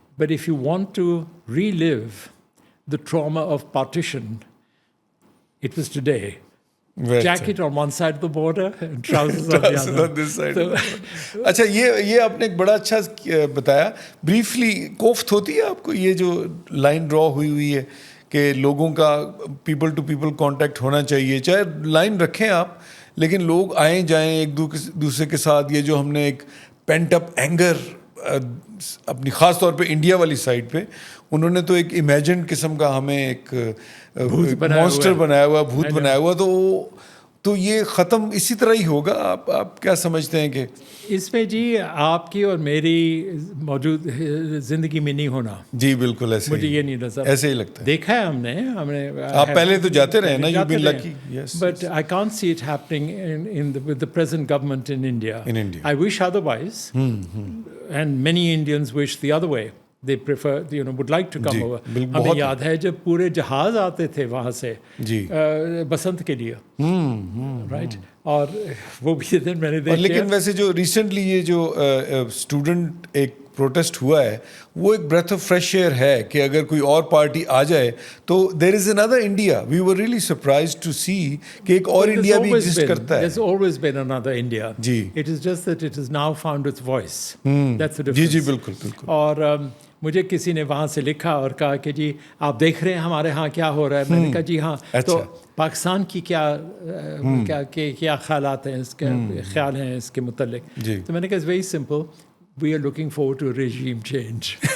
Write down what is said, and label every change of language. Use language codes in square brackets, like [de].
[en] But if you want to relive the trauma of partition, it was today. Jacket on one side of the border and trousers on the other. [ur] اچھا یہ آپ نے ایک بڑا اچھا بتایا. Briefly کوفت ہوتی ہے آپ کو یہ جو لائن ڈرا ہوئی ہے کہ لوگوں کا پیپل ٹو پیپل کانٹیکٹ ہونا چاہیے, چاہے لائن رکھیں آپ لیکن لوگ آئیں جائیں ایک دوسرے کے ساتھ. یہ جو ہم نے ایک پینٹ اپ اینگر اپنی خاص طور پہ انڈیا والی سائڈ پہ انہوں نے تو ایک امیجنڈ قسم کا ہمیں ایک مانسٹر بنایا ہوا, بھوت بنایا ہوا, تو یہ ختم اسی طرح ہی ہوگا. آپ کیا سمجھتے ہیں کہ اس میں جی آپ کی اور میری موجود زندگی میں نہیں ہونا؟ جی بالکل ایسے مجھے یہ نہیں نظر, ایسے ہی لگتا ہے. دیکھا ہے ہم نے آپ پہلے تو جاتے رہے نا, [en] You been lucky. But I can't see it happening with the present government in India. I wish otherwise and many Indians wish the other way. They prefer, would like to come over. [ur] ہمیں یاد ہے جب پورے جہاز آتے تھے وہاں سے بسنت کے لیے, رائٹ, اور وہ بھی دن میں نے دیکھا. لیکن ویسے جو ریسنٹلی یہ جو اسٹوڈنٹ ایک پروٹیسٹ ہوا ہے وہ ایک [en] breath of fresh air [ur] ہے کہ اگر کوئی اور پارٹی آ جائے تو [en] There is اندر India. We were really surprised to see [ur] کہ ایک اور انڈیا بھی ایگزسٹ کرتا ہے. [en] There's always been another India. [ur] جی. [en] It is just that it has now found its voice. That's the difference. [ur] جی جی بالکل بالکل. اور مجھے کسی نے وہاں سے لکھا اور کہا کہ جی آپ دیکھ رہے ہیں ہمارے ہاں کیا ہو رہا ہے. میں نے کہا جی ہاں. تو پاکستان کی کیا خیالات ہیں, اس کے خیال ہیں اس کے متعلق؟ تو میں نے کہا [en] it's very simple, we are looking forward to regime change